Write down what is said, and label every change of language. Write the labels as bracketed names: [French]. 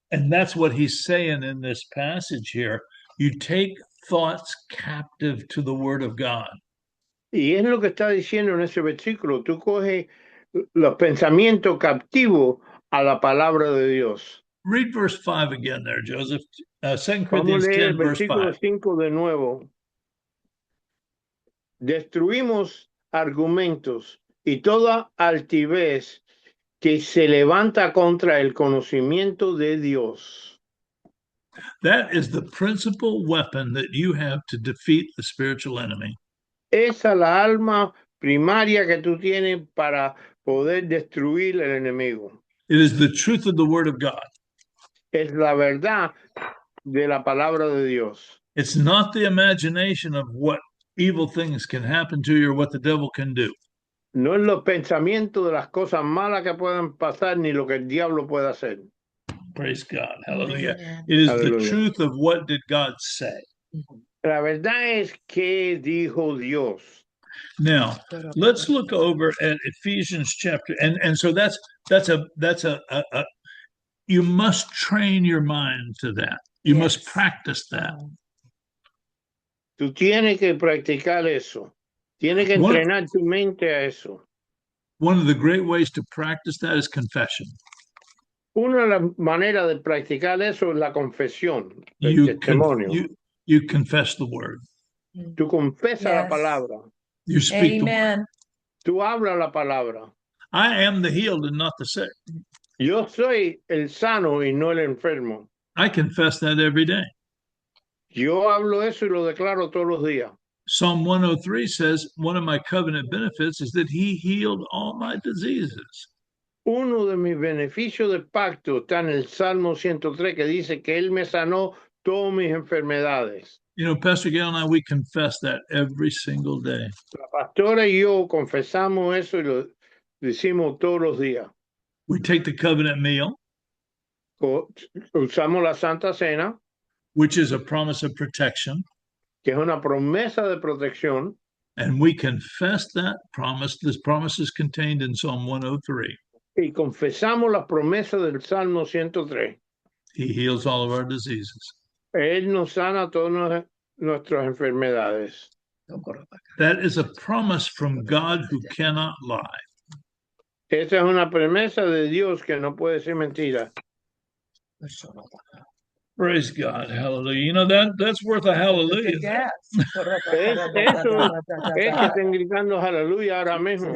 [English] And that's what he's saying in this passage here. You take thoughts captive to the word of God. [Spanish] Y es lo que está diciendo en ese versículo. Tú coges los pensamientos captivos a la palabra de Dios. [English] Read verse 5 again there, Joseph. 2 Corinthians 10, verse 5. [Spanish] 5 de nuevo. Destruimos argumentos y toda altivez que se levanta contra el conocimiento de Dios. [English] That is the principal weapon that you have to defeat the spiritual enemy. [Spanish] Esa es la alma primaria que tú tienes para poder destruir el enemigo. [English] It is the truth of the word of God. [Spanish] Es la verdad de la palabra de Dios. [English] It's not the imagination of what evil things can happen to you or what the devil can do. [Spanish] No es los pensamientos de las cosas malas que pueden pasar ni lo que el diablo puede hacer. [English] Praise God. Hallelujah. It is the truth of what did God say. [Spanish] La verdad es que dijo Dios. [English] Now, let's look over at Ephesians chapter, and so that's a you must train your mind to that. You must practice that. [Spanish] Tú tienes que practicar eso. Tienes que entrenar tu mente a eso. [English] One of the great ways to practice that is confession. [Spanish] Una de las maneras de practicar eso es la confesión, el testimonio. [English] You confess the word. [Spanish] Tú confesas la palabra. [English] You speak Amen. [Spanish] Tú hablas la palabra. [English] I am the healed and not the sick. [Spanish] Yo soy el sano y no el enfermo. [English] I confess that every day. [Spanish] Yo hablo eso y lo declaro todos los días. [English] Psalm 103 says, one of my covenant benefits is that he healed all my diseases. [Spanish] Uno de mis beneficios de pacto está en el Salmo 103 que dice que él me sanó todas mis enfermedades. [English] You know, Pastor Gail and I, we confess that every single day. [Spanish] La pastora y yo confesamos eso y lo decimos todos los días. [English] We take the covenant meal, [Spanish] usamos la Santa Cena, [English] which is a promise of protection, [Spanish] que es una promesa de protección, [English] and we confess that promise. This promise is contained in Psalm 103. [Spanish] Y confesamos las promesas del Salmo 103. [English] He heals all of our diseases. [Spanish] Él nos sana todas nuestras enfermedades. [English] That is a promise from God who cannot lie. [Spanish] Esa es una promesa de Dios que no puede ser mentira. [English] Praise God. Hallelujah. You know, that's worth a hallelujah. [Spanish] Eso es que estén gritando aleluya ahora mismo.